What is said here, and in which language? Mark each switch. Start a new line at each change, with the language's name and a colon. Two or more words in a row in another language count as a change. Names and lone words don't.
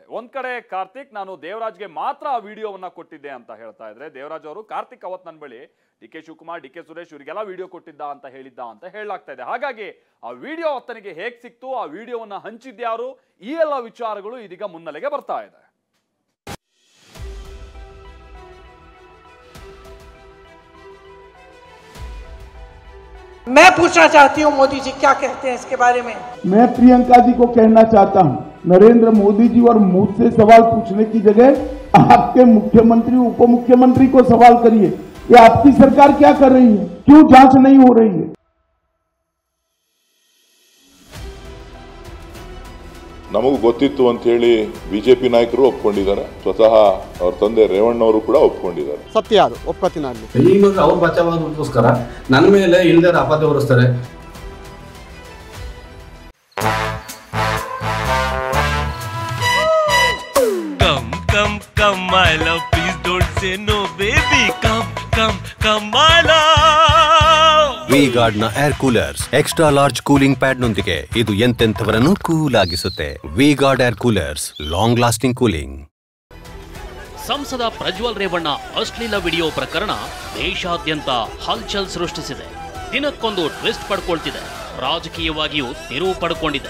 Kannada: ಒಂದ್ ಕಡೆ ಕಾರ್ತಿಕ್, ನಾನು ದೇವರಾಜ್ಗೆ ಮಾತ್ರ ಆ ವಿಡಿಯೋವನ್ನ ಕೊಟ್ಟಿದ್ದೆ ಅಂತ ಹೇಳ್ತಾ ಇದ್ರೆ, ದೇವರಾಜ್ ಅವರು ಕಾರ್ತಿಕ್ ಅವತ್ ನನ್ನ ಬಳಿ DK ಶಿವಕುಮಾರ್, DK ಸುರೇಶ್ ಇವರಿಗೆಲ್ಲ ವಿಡಿಯೋ ಕೊಟ್ಟಿದ್ದ ಅಂತ ಹೇಳಲಾಗ್ತಾ ಇದೆ. ಹಾಗಾಗಿ ಆ ವಿಡಿಯೋ ಆತನಿಗೆ ಹೇಗ್ ಸಿಕ್ತು, ಆ ವಿಡಿಯೋವನ್ನ ಹಂಚಿದ್ಯಾರು, ಈ ಎಲ್ಲ ವಿಚಾರಗಳು ಇದೀಗ ಮುನ್ನೆಲೆಗೆ ಬರ್ತಾ ಇದೆ.
Hindi: मैं पूछना चाहती हूँ मोदी जी क्या कहते हैं इसके बारे में। मैं प्रियंका जी को कहना चाहता हूँ, नरेंद्र मोदी जी और मुझसे सवाल पूछने की जगह आपके मुख्यमंत्री उप मुख्यमंत्री को सवाल करिए, ये आपकी सरकार क्या कर रही है, क्यों जांच नहीं हो रही है।
Kannada: ನಮಗೂ ಗೊತ್ತಿತ್ತು ಅಂತ ಹೇಳಿ BJP ನಾಯಕರು ಒಪ್ಕೊಂಡಿದ್ದಾರೆ, ಸ್ವತಃ ಅವ್ರ ತಂದೆ ರೇವಣ್ಣ ಅವರು ಕೂಡ ಒಪ್ಕೊಂಡಿದ್ದಾರೆ. ಸತ್ಯ ಅದು ಒಪ್ಕೋತೀನಿ. ಈಗ ಅವ್ರ ಬಚಾವಾಗೋಸ್ಕರ ನನ್ನ ಮೇಲೆ ಇಲ್ಲದೆ ಅಪವಾದ ಹೊರಿಸ್ತಾರೆ.
English: Come, come, come, my love, please don't say no, baby. Come, come, come, my love.
Kannada: V-Guard ನ
English: air coolers extra large cooling pad
Kannada: ನೊಂದಿಗೆ ಇದು ಎಂತೆಂಥವರನ್ನು ಕೂಲ್ ಆಗಿಸುತ್ತೆ.
English: V-Guard air coolers, long lasting cooling.
Kannada: ಸಂಸದ ಪ್ರಜ್ವಲ್ ರೇವಣ್ಣ ಅಶ್ಲೀಲ ವಿಡಿಯೋ ಪ್ರಕರಣ ದೇಶಾದ್ಯಂತ ಹಲ್ಚಲ್ ಸೃಷ್ಟಿಸಿದೆ. ದಿನಕ್ಕೊಂದು ಟ್ವಿಸ್ಟ್ ಪಡ್ಕೊಳ್ತಿದೆ, ರಾಜಕೀಯವಾಗಿಯೂ ತಿರುವು ಪಡ್ಕೊಂಡಿದೆ.